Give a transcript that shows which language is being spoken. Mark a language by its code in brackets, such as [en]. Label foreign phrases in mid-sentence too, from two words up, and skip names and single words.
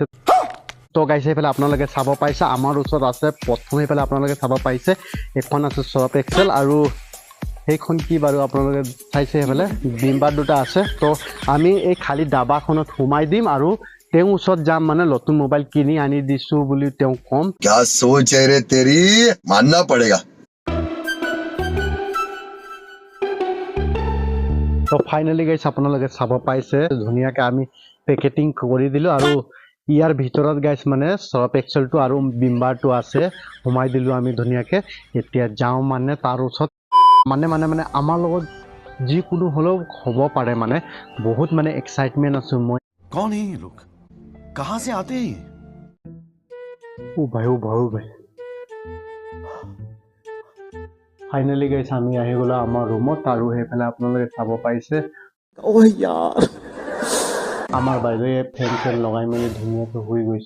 [as] তো গাইছ সেইফালে আপোনালোকে চাব পাইছে আমাৰ ওচৰত আছে প্ৰথম, সেইফালে আপোনালোকে চাব পাইছে এখন আছে চৰপ এক্সেল আৰু সেইখন কি বাৰু আপোনালোকে চাইছে, সেইফালে বিমবাৰ দুটা আছে। তো আমি এই খালী দাবাখনত সোমাই দিম আৰু তেওঁ ওচৰত যাম, মানে নতুন মোবাইল কিনি আনি দিছোঁ বুলি তেওঁ ক'ম। [hi] क्या सोच है रे तेरी, मानना पड़ेगा। [as] তো ফাইনেলি গাইছ আপোনালোকে চাব পাইছে ধুনীয়াকৈ আমি পেকেটিং কৰি দিলোঁ আৰু ইয়াৰ ভিতৰত গাইছ মানে চৰপ এক্সেলটো আৰু বিমবাৰটো আছে, সোমাই দিলোঁ আমি ধুনীয়াকৈ। এতিয়া যাওঁ মানে তাৰ ওচৰত, মানে আমাৰ লগত যিকোনো হ'লেও হ'ব পাৰে, মানে বহুত মানে এক্সাইটমেণ্ট আছোঁ মই। [hi] कौन है ये लोग, कहां से आते हैं? [as] ও ভাই ফাইনেলি গাইছ আমি আহি গ'লো আমাৰ ৰুমত আৰু সেইফালে আপোনালোকে চাব পাইছে আমাৰ বাইদেৱে ফেন চেন লগাই মেলি ধুনীয়াকৈ শুই গৈছে।